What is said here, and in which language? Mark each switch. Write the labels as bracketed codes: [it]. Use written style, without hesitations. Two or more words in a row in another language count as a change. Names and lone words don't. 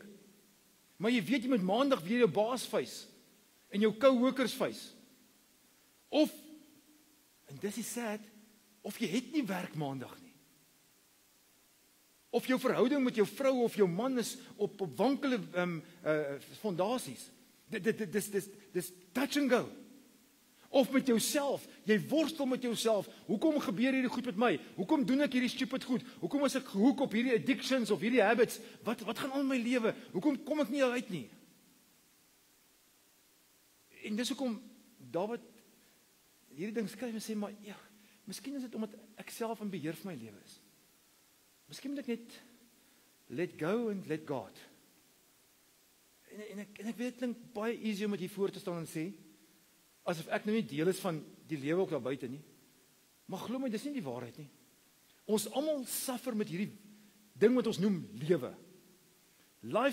[af] Maar jy weet jy moet maandag weer jou baas face en jou [en] coworkers face. [af] Of, en dis is sad, of jy het nie werk maandag nie. Of jou verhouding met jou vrou of jou man is op wankele fondasies. Dis [en] touch and go. [af] Of met jouself, jy worstel met jouself. Hoekom gebeur hierdie goed met my? Hoekom doen ek hierdie stupid goed? Hoekom is ek gehoek op hierdie addictions of hierdie habits? Wat gaan aan my lewe? Hoekom kom ek nie uit nie? En dis hoekom Dawid hierdie ding skryf en sê, maar ja, miskien is dit omdat ek self in beheer van my lewe is. Miskien moet ek net [en] let go and let God. [af] En ek weet dit klink baie easy om dit hier voor te staan en sê, asof ek nou nie deel is van die lewe ook daar buite nie. Maar glo my, dis nie die waarheid nie. Ons almal suffer met hierdie ding wat ons noem lewe.